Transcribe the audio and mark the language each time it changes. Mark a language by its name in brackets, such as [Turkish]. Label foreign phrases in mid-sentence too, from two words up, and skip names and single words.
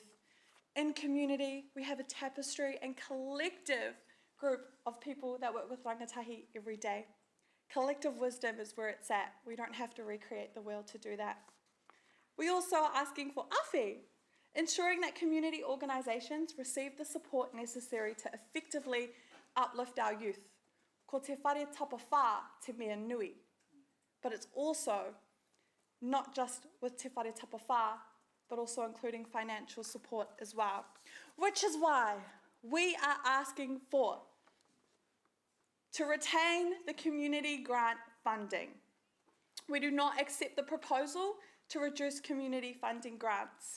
[English] In community, we have a tapestry and collective group of people that work with rangatahi every day. Collective wisdom is where it's at. We don't have to recreate the wheel to do that. We also are asking for awhi, ensuring that community organisations receive the support necessary to effectively uplift our youth. [Māori] Ko te whare tapawhā te mea nui. [English] But it's also not just with [Māori] te whare tapawhā, [English] but also including financial support as well. Which is why we are asking for to retain the community grant funding. We do not accept the proposal to reduce community funding grants.